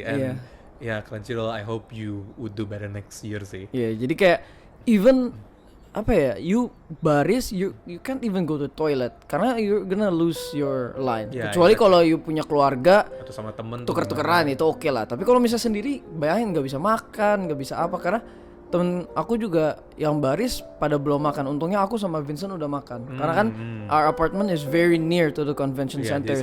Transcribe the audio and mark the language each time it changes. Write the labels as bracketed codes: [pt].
[en] And Crunchyroll, I hope you would do better next year [id] sih. Jadi kayak [en] even [id] apa ya, [en] you [id] baris, [en] you can't even go to toilet [id] karena [en] you're gonna lose your line. [id] Kecuali kalau you punya keluarga atau sama temen tuker-tukeran itu oke lah. Tapi kalau misalnya sendiri, bayangin nggak bisa makan, nggak bisa apa, karena temen aku juga yang baris pada belum makan. Untungnya aku sama Vincent udah makan. Karena kan [en] our apartment is very near to the convention center.